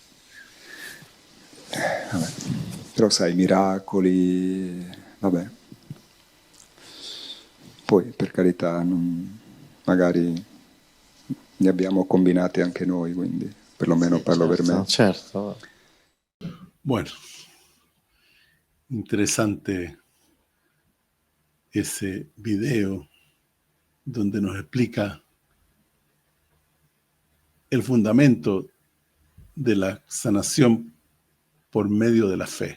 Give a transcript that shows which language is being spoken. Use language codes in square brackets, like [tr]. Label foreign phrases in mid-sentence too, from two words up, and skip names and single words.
[it] Vabbè. Però sai, miracoli, vabbè. Poi, per carità, magari ne abbiamo combinati anche noi, quindi perlomeno parlo per me. Certo. [es] Bueno, interesante ese video donde nos explica el fundamento de la sanación por medio de la fe.